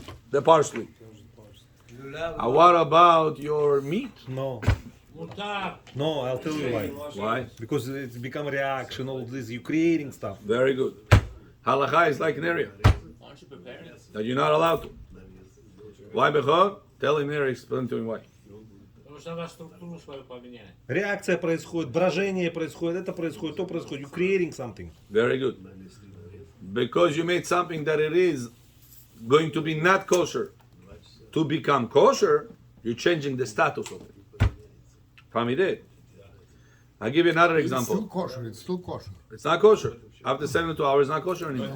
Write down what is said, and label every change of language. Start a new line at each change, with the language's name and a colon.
English: The parsley. What about your meat? No.
Hebrew: מותר.
English: No, I'll tell you why. Why? Because it's become reaction, all this, you're creating stuff. Very good. Halacha is like an area that you're not allowed to. Why, Bechor? Tell him there, explain to him why.
Russian: Потому что она структуру свою поменяет. Реакция происходит, брожение происходит, это происходит, то происходит.
English: You're creating something. Very good. Because you made something that it is going to be not kosher to become kosher, you're changing the status of it. Family. I'll give you another It's still example. kosher. It's still kosher. It's not kosher. After 72 hours, it's not kosher anymore.